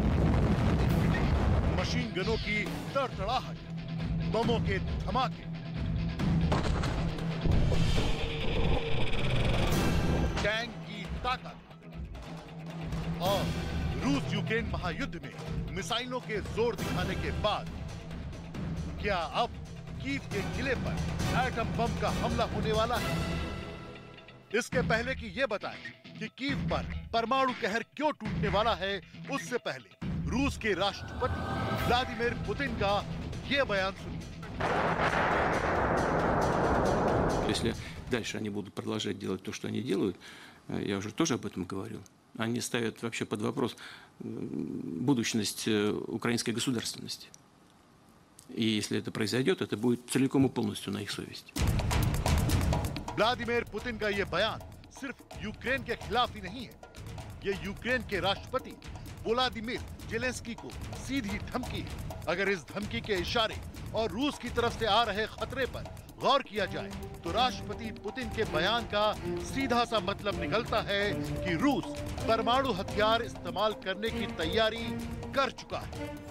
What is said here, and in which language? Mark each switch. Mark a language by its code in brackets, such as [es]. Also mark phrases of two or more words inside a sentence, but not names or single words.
[hi] मशीन गनों की तड़तड़ाहट, बमों के धमाके, टैंक की ताकत और रूस यूक्रेन महायुद्ध में मिसाइलों के जोर दिखाने के बाद क्या अब कीव के किले पर एटम बम का हमला होने वाला है? इसके पहले कि ये बताएं कि कीव पर परमाणु कहर क्यों टूटने वाला है, उससे पहले रूस के राष्ट्रपति व्लादिमीर पुतिन का ये बयान सुनिए। [ru] Если дальше они будут продолжать делать то, что они делают, я уже тоже об этом говорил, они ставят вообще под вопрос будущность украинской государственности. И если это произойдет, это будет целиком и полностью на их совести. [hi] व्लादिमीर पुतिन का यह बयान सिर्फ यूक्रेन के खिलाफ ही नहीं है, ये यूक्रेन के राष्ट्रपति वोलोदिमीर जेलेंस्की को सीधी धमकी है। अगर इस धमकी के इशारे और रूस की तरफ से आ रहे खतरे पर गौर किया जाए तो राष्ट्रपति पुतिन के बयान का सीधा सा मतलब निकलता है कि रूस परमाणु हथियार इस्तेमाल करने की तैयारी कर चुका है।